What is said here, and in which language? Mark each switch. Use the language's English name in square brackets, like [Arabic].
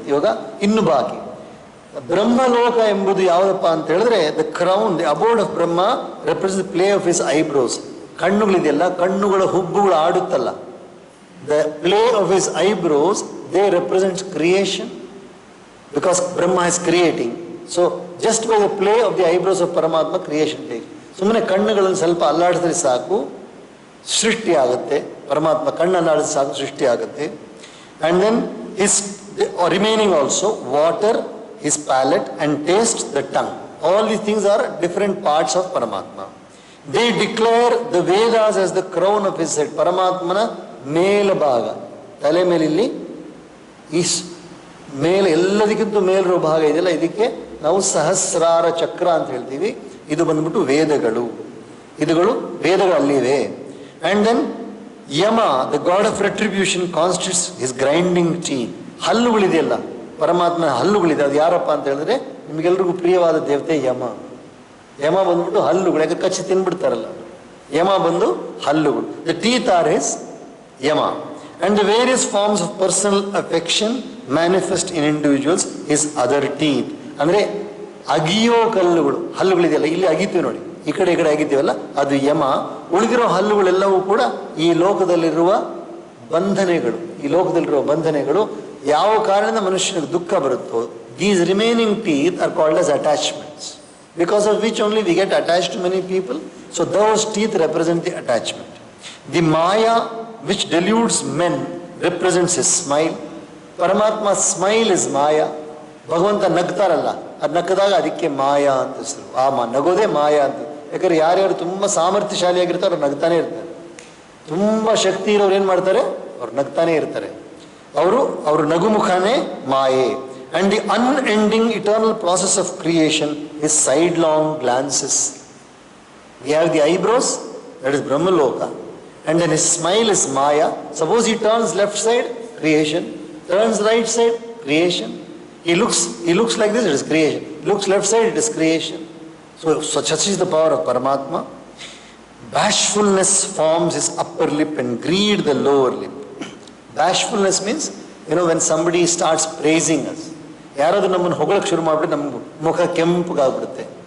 [Kannada] Yoga, innu baki. Brahmaloka ಎಂಬುದು ಯಾವುದಪ್ಪ ಅಂತ ಹೇಳಿದ್ರೆ, [English] the crown, the abode of Brahma represents the play of his eyebrows. [Kannada] ಕಣ್ಣುಗಳಿದೆಯಲ್ಲ, ಕಣ್ಣುಗಳ ಹುಬ್ಬುಗಳು ಆಡುತ್ತಲ್ಲ, [English] the play of his eyebrows, they represent creation, because Brahma is creating. So just by the play of the eyebrows of Paramatma, creation takes. [Kannada] ಸುಮ್ಮನೆ ಕಣ್ಣುಗಳನ್ನು ಸ್ವಲ್ಪ ಅಲ್ಲಾಡಿಸಿದ್ರೆ ಸಾಕು, ಸೃಷ್ಟಿ ಆಗುತ್ತೆ. ಪರಮಾತ್ಮ ಕಣ್ಣನ್ನು ಆಡಿದ್ರೆ ಸಾಕು, ಸೃಷ್ಟಿ ಆಗುತ್ತೆ. [English] And then his remaining also water, his palate and taste, the tongue. All these things are different parts of Paramatma. They declare the Vedas as the crown of his head. [Kannada] ಪರಮಾತ್ಮನ ಮೇಲಭಾಗ, ತಲೆ ಮೇಲೆ ಇಲ್ಲಿ ಈ ಮೇಲೆ ಎಲ್ಲದಕ್ಕಿಂತ ಮೇಲಿರೋ ಭಾಗ ಇದೆಯಲ್ಲ, ಇದಕ್ಕೆ ನಾವು ಸಹಸ್ರಾರ ಚಕ್ರ ಅಂತ ಹೇಳ್ತೀವಿ. ಇದು ಬಂದ್ಬಿಟ್ಟು ವೇದಗಳು, ಇದುಗಳು ವೇದಗಳು ಅಲ್ಲಿವೆ. [English] And then Yama, the god of retribution, constitutes his grinding teeth. [Kannada] ಹಲ್ಲುಗಳಿದೆಯಲ್ಲ, ಪರಮಾತ್ಮನ ಹಲ್ಲುಗಳಿದೆ. ಅದು ಯಾರಪ್ಪ ಅಂತ ಹೇಳಿದ್ರೆ ನಿಮಗೆಲ್ರಿಗೂ ಪ್ರಿಯವಾದ ದೇವತೆ ಯಮ. ಯಮ ಬಂದ್ಬಿಟ್ಟು ಹಲ್ಲುಗಳು, ಯಾಕೆ ಕಚ್ಚಿ ತಿನ್ಬಿಡ್ತಾರಲ್ಲ, ಯಮ ಬಂದು ಹಲ್ಲುಗಳು. [English] The teeth are his Yama. And the various forms of personal affection manifest in individuals his other teeth. [Kannada] ಅಂದರೆ ಅಗಿಯೋ ಕಲ್ಲುಗಳು, ಹಲ್ಲುಗಳಿದೆಯಲ್ಲ, ಇಲ್ಲಿ ಅಗಿತೀವಿ ನೋಡಿ, ಈ ಕಡೆ ಅಗಿತೀವಲ್ಲ, ಅದು ಯಮ. ಉಳಿದಿರೋ ಹಲ್ಲುಗಳೆಲ್ಲವೂ ಕೂಡ ಈ ಲೋಕದಲ್ಲಿರುವ ಬಂಧನೆಗಳು. ಈ ಲೋಕದಲ್ಲಿರುವ ಬಂಧನೆಗಳು ಯಾವ ಕಾರಣದಿಂದ ಮನುಷ್ಯನಿಗೆ ದುಃಖ ಬರುತ್ತೋ, [English] these remaining teeth are called as attachments, because of which only we get attached to many people. So those teeth represent the attachment. The Maya which deludes men represents his smile. Paramatma's smile is Maya. [Kannada] ಭಗವಂತ ನಗ್ತಾರಲ್ಲ, ಅದು ನಕ್ಕದಾಗ ಅದಕ್ಕೆ ಮಾಯಾ ಅಂತ ಹೆಸರು. ಆ ನಗೋದೇ ಮಾಯಾ ಅಂತ. ಯಾಕಂದ್ರೆ ಯಾರ್ಯಾರು ತುಂಬ ಸಾಮರ್ಥ್ಯಶಾಲಿಯಾಗಿರ್ತಾರೆ ಅವ್ರು ನಗ್ತಾನೆ ಇರ್ತಾರೆ. ತುಂಬ ಶಕ್ತಿ ಇರೋರು ಏನು ಮಾಡ್ತಾರೆ, ಅವ್ರು ನಗ್ತಾನೆ ಇರ್ತಾರೆ. ಅವರು ನಗುಮುಖನೇ ಮಾಯೆ. [English] And the unending eternal process of creation is sidelong glances. We have the eyebrows, that is Brahmaloka. And then his smile is Maya. Suppose he turns left side, creation. Turns right side, creation. He looks like this, it is creation. He looks left side, it is creation. So such is the power of Paramatma. Bashfulness forms his upper lip and greed the lower lip. Bashfulness means, when somebody starts praising us. [Kannada] ಯಾರಾದ್ರೂ ನಮ್ಮನ್ನು ಹೊಗಳಕ್ಕೆ ಶುರು ಮಾಡಿಬಿಟ್ಟು ನಮ್ಮ ಮುಖ ಕೆಂಪುಗಾಗ್ಬಿಡುತ್ತೆ.